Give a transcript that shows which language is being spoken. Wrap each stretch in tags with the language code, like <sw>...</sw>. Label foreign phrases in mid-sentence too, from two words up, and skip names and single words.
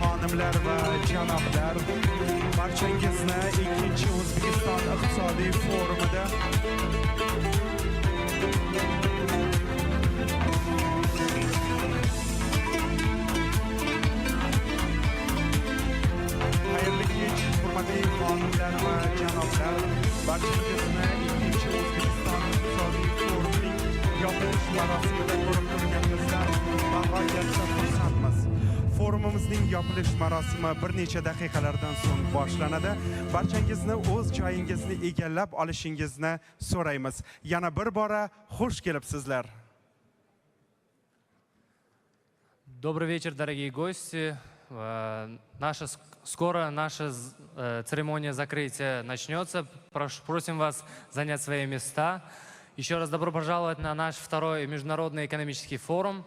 <uz>xonimlar va janoblar, barchangizni ikkinchi O'zbekiston iqtisodiy forumida xayrli kech, hurmatli xonimlar va janoblar, barchangizni ikkinchi O'zbekiston iqtisodiy forumining yopilish marosimida ko'rib turganimizdan bag'oyatda xursandmiz. Forumimizning yopilish marosimi bir necha daqiqalardan so'ng boshlanadi. Barchangizni o'z joyingizni egallab olishingizni so'raymiz. Yana bir bora xush kelibsizlar.</uz> <ru>Добрый вечер, дорогие гости. Скоро наша церемония закрытия начнется. Просим вас занять свои места. Еще раз добро пожаловать на наш второй международный экономический форум.</ru>